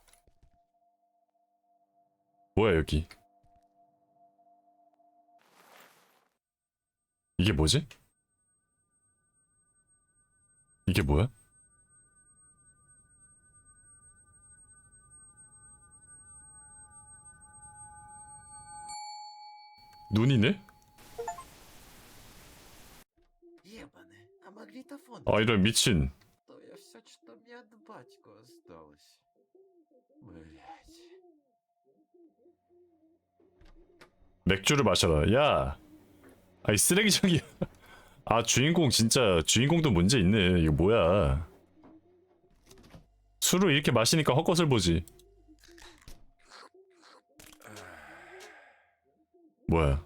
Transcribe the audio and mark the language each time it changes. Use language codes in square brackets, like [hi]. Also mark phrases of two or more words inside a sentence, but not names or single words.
[ko] 뭐야, 여기? 이게 뭐지? 이게 뭐야? 눈이네? [ru] Ебаный, а магнитофон? [ko] 아, 이런 미친. [ru] То я все, что мне от батьку осталось. Блять. [ko] 맥주를 마셔라. 야, 아이 쓰레기장이야. 아 주인공 진짜 주인공도 문제 있네. 이거 뭐야? 술을 이렇게 마시니까 헛것을 보지. 뭐야?